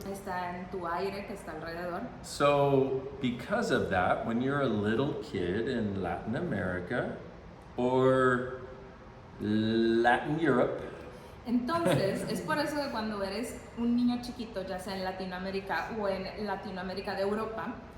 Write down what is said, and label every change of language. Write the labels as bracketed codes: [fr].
[es] está en tu aire que está alrededor. [en] So, because of that, when you're a little kid in Latin America or Latin Europe, [es] Entonces, es por eso que cuando eres un niño chiquito, ya sea en Latinoamérica o en Latinoamérica de Europa,